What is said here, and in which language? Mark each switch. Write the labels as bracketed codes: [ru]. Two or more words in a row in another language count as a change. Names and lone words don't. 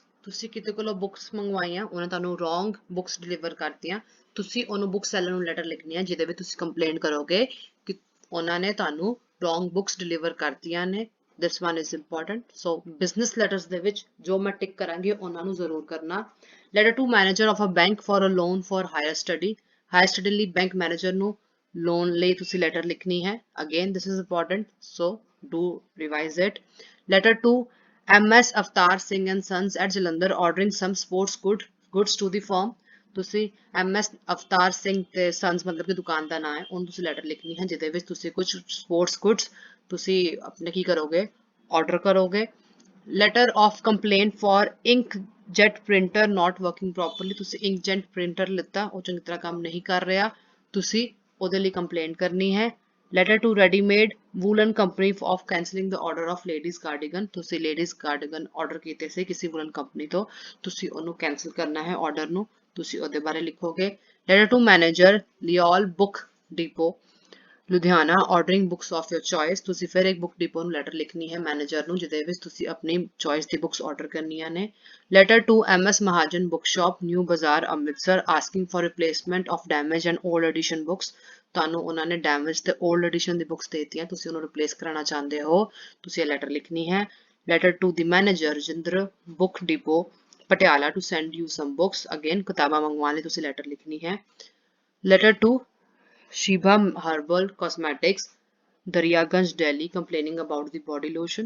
[pa] ਤੁਸੀਂ ਕਿਤੇ ਕੋਲੋਂ ਬੁੱਕਸ ਮੰਗਵਾਈਆਂ, ਉਹਨਾਂ ਤੁਹਾਨੂੰ [en] wrong books [pa] ਡਿਲੀਵਰ ਕਰਤੀਆਂ, ਤੁਸੀਂ ਉਹਨੂੰ [en] book seller [pa] ਨੂੰ ਲੈਟਰ ਲਿਖਣੀ ਹੈ ਜਿਹਦੇ ਵਿੱਚ ਤੁਸੀਂ ਕੰਪਲੇਂਟ ਕਰੋਗੇ ਕਿ ਉਹਨਾਂ ਨੇ ਤੁਹਾਨੂੰ [en] wrong books [pa] ਡਿਲੀਵਰ ਕਰਤੀਆਂ ਨੇ। [en] This one is important. [pa] ਸੋ [en] business letters [pa] ਦੇ ਵਿੱਚ ਜੋ ਮੈਂ ਟਿਕ ਕਰਾਂਗੀ ਉਹਨਾਂ ਨੂੰ ਜ਼ਰੂਰ ਕਰਨਾ। [en] Letter to manager of a bank for a loan for higher study. higher study [pa] ਲਈ [en] bank manager [pa] ਨੂੰ ਲੋਨ ਲਈ ਤੁਸੀਂ ਲੈਟਰ ਲਿਖਣੀ ਹੈ। [en] Again this is important, so do revise it. Letter to MS Avtar Singh and Sons at Jalandhar ordering some sports goods to the firm. [pa] ਤੁਸੀਂ MS ਅਵਤਾਰ ਸਿੰਘ ਤੇ ਸਨਸ ਮਤਲਬ ਕਿ ਦੁਕਾਨ ਦਾ ਨਾਮ ਹੈ, ਉਹਨੂੰ ਤੁਸੀਂ ਲੈਟਰ ਲਿਖਣੀ ਹੈ ਜਿਹਦੇ ਵਿੱਚ ਤੁਸੀਂ ਕੁਝ [en] sports goods [pa] ਤੁਸੀਂ ਆਪਣੇ ਕੀ ਕਰੋਗੇ, ਆਰਡਰ ਕਰੋਗੇ। [en] Letter of complaint for ink jet printer not working properly. [pa] ਤੁਸੀਂ [en] ink jet printer [pa] ਲਿੱਤਾ, ਉਹ ਚੰਗੀ ਤਰ੍ਹਾਂ ਕੰਮ ਨਹੀਂ ਕਰ ਰਿਹਾ, ਤੁਸੀਂ ਉਹਦੇ ਲਈ ਕੰਪਲੇਂਟ ਕਰਨੀ ਹੈ। [en] Letter to ready-made woolen company of cancelling the order of ladies cardigan। [pa] ਤੁਸੀਂ [en] ladies cardigan order [pa] ਕੀਤੇ ਸੀ ਕਿਸੇ [en] woolen company [pa] ਤੋਂ, ਤੁਸੀਂ ਉਹਨੂੰ cancel ਕਰਨਾ ਹੈ order ਨੂੰ, ਤੁਸੀਂ ਉਹਦੇ ਬਾਰੇ ਲਿਖੋਗੇ। [en] Letter to manager Leol Book Depot ਲੁਧਿਆਣਾ ordering books of your choice। [pa] ਤੁਸੀਂ ਫਿਰ ਇੱਕ [en] book depot [pa] ਨੂੰ ਲੈਟਰ ਲਿਖਣੀ ਹੈ ਮੈਨੇਜਰ ਨੂੰ ਜਿਹਦੇ ਵਿੱਚ ਤੁਸੀਂ ਆਪਣੀ ਚੋਇਸ ਦੀ ਬੁੱਕਸ ਆਰਡਰ ਕਰਨੀਆਂ ਨੇ। [en] Letter to MS Mahajan Bookshop New Bazaar ਅੰਮ੍ਰਿਤਸਰ asking for replacement of damaged and old edition books। [pa] ਤੁਹਾਨੂੰ ਉਹਨਾਂ ਨੇ ਡੈਮੇਜ ਤੇ [en] old edition [pa] ਦੀ ਬੁੱਕਸ ਦੇਤੀਆਂ, ਤੁਸੀਂ ਉਹਨੂੰ ਰਿਪਲੇਸ ਕਰਾਉਣਾ ਚਾਹੁੰਦੇ ਹੋ, ਤੁਸੀਂ ਇਹ ਲੈਟਰ ਲਿਖਣੀ ਹੈ। [en] Letter to the manager Rajinder Book Depot Patiala to send you some books. [pa] ਅਗੇਨ ਕਿਤਾਬਾਂ ਮੰਗਵਾਉਣ ਲਈ ਤੁਸੀਂ ਲੈਟਰ ਲਿਖਣੀ ਹੈ। [en] Letter to Shibha Herbal Cosmetics Daryaganj Delhi complaining about the body lotion.